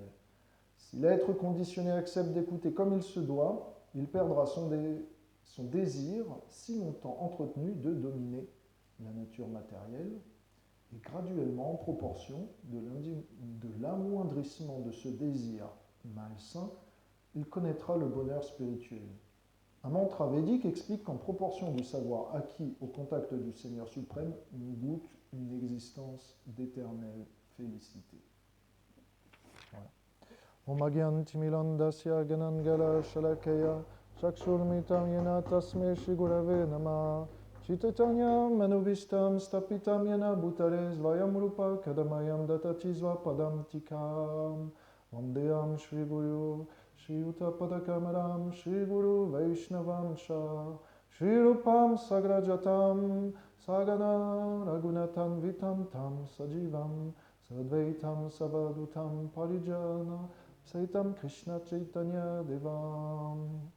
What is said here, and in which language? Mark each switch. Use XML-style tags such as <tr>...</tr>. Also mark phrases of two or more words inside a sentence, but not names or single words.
<fr>Si l'être conditionné accepte d'écouter comme il se doit, il perdra son désir si longtemps entretenu de dominer la nature matérielle, et graduellement, en proportion de l'amoindrissement de ce désir malsain, il connaîtra le bonheur spirituel. Un mantra védique explique qu'en proportion du savoir acquis au contact du Seigneur suprême, on goûte une existence d'éternelle félicité. Voilà.</fr> <sa>Om agyantimilondasya ganangala shalakaya chakshurmitam yena tasme shigurave nama Chittatanyam manubhishtam stapitam yena bhutale svayam rupa kadamayam datachizva padam tikam Vandeyam Shri Guru Shri Yuta Padakamaram Shri Guru Vaishnavam Sha Shri Rupam Sagrajatam Sagana Raghunatan Vitam Tam Sajivam Sadvaitam Savadutam Parijana Saitam Krishna Chaitanya Devam</sa>